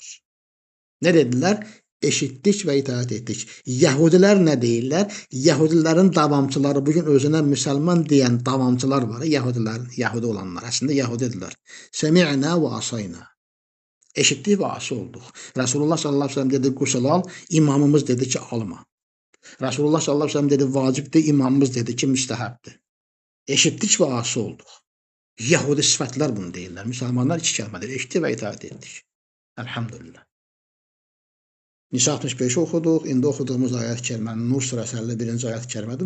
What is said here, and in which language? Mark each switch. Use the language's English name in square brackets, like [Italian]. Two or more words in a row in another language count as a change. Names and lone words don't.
[Azerbaijani] Nə dedilər? Eşitdik və itaət etdik. Yəhudilər nə deyirlər? Yəhudilərin davamçıları, bugün özünə müsəlman deyən davamçılar var, yəhudi olanlar, əslində yəhudidirlər. [Arabic] سمعنا وعصينا. [Azerbaijani] Eşitdik və asi olduq. Rasulullah [Arabic] صلى الله عليه وسلم [Azerbaijani] dedi, qusl al, imamımız dedi ki, alma. [Arabic] رسول الله صلى الله عليه وسلم dedi, [Azerbaijani] vacibdir, imamımız dedi ki, müstəhəbdir. Eşitdik və asi olduq. Yəhudi sifətlər bunu deyirlər. Müsəlmanlar iki kəlmədir. Eşitdik və itaət etdik. Elhamdülillah. Nisa 65-i oxuduq. İndi oxuduğumuz ayət-i kərimənin Nur surəsi 51-ci ayət-i kərimədir.